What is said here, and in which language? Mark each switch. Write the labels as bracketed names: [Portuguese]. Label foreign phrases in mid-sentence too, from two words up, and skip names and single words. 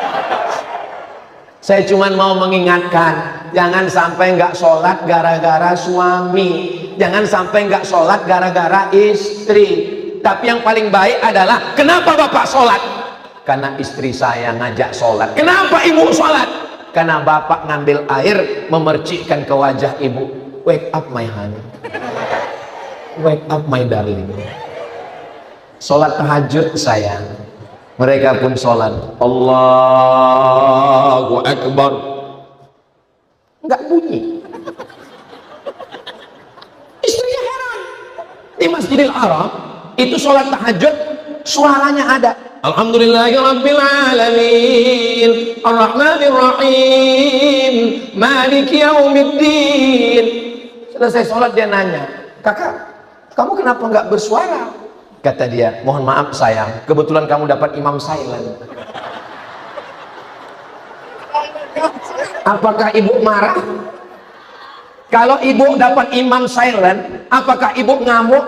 [Indonesian] Saya cuma mau mengingatkan, jangan sampai nggak sholat gara-gara suami, jangan sampai nggak sholat gara-gara istri. Tapi yang paling baik adalah, kenapa bapak sholat? Karena istri saya ngajak sholat. Kenapa ibu sholat? Karena bapak ngambil air memercikkan ke wajah ibu. [English] wake up my honey, wake up my darling. [Indonesian] Sholat tahajud sayang, mereka pun sholat. [Arabic] الله أكبر, [Indonesian] nggak bunyi. Istrinya heran, di Masjidil Haram itu sholat tahajud suaranya ada. [Arabic] الحمد لله رب العالمين، الرحمن الرحيم، مالك يوم الدين. [Indonesian] Selesai sholat dia nanya, kakak, kamu kenapa nggak bersuara? Kata dia, mohon maaf sayang, kebetulan kamu dapat imam silent. Apakah ibu marah? Kalau ibu dapat imam silent, apakah ibu ngamuk?